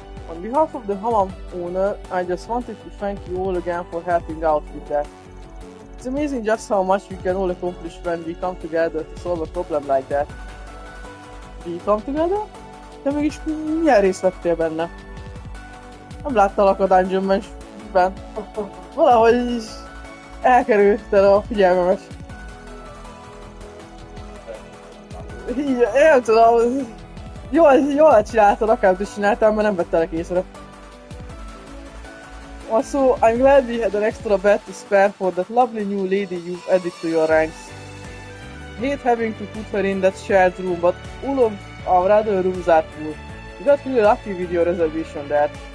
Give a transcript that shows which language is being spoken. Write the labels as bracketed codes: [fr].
[en] On behalf of the hammam owner, I just wanted to thank you all again for helping out with that. It's amazing just how much we can all accomplish when we come together to solve a problem like that. We come together? [hu] De mégis milyen részt vettél benne? Nem láttalak a Dungeon-ben. Valahogy is elkerülted a figyelmemet. Így, nem tudom, jól csináltad, akármit is csináltál, mert nem vettelek észre. [en] Also, I'm glad we had an extra bed to spare for that lovely new lady you've added to your ranks. I hate having to put her in that shared room, but all of our other rooms are full. You got really lucky with your reservation there.